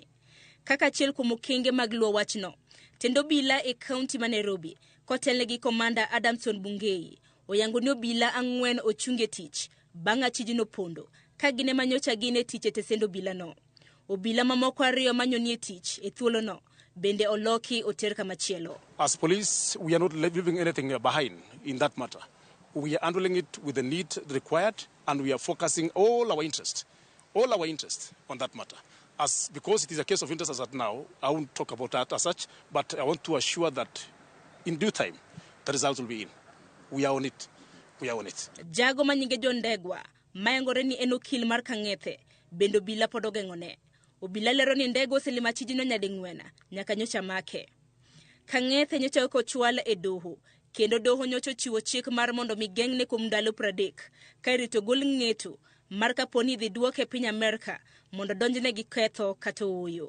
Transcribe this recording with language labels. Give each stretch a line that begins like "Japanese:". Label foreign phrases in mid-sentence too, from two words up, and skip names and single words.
Luo (Kenya and Tanzania): Kaka achiel kuom okenge mag luwo wachno, tendo bila e kaunti ma Nairobi kotelne gi komanda Adamson Bungei oyango ni obila 4 ochunge tich bang' achijno pondo ka gine manyocha gine tich e tesendo bila no. Obila mamoko 2 manyoni e tich e thuolo no bende oloki oter kamachielo.
English: As police, we are not leaving anything behind in that matter. We are handling it with the need required, and we are focusing all our interest on that matter. Because it is a case of interest as at now, I won't talk about that as such, but I want to assure that in due time, the results will be in. We are on it. We are on it.
Luo (Kenya and Tanzania): Jago manyinge John Ndegwa, mayangore ni en okil mar Kang'ethe, bendo bila pod ogeng'one. Obila lero ni Ndegwa oselimo achijno nyading'wen nyaka nyocha make. Kang'ethe nyocha ok ochwal e doho kendo doho nyocho chiwo chik mar mondo migeng'ne kuom ndalo 30 ka irito gol ng'eto mar kaponi dhi duoke piny Amerka mondo donjne gi ketho kata oyo.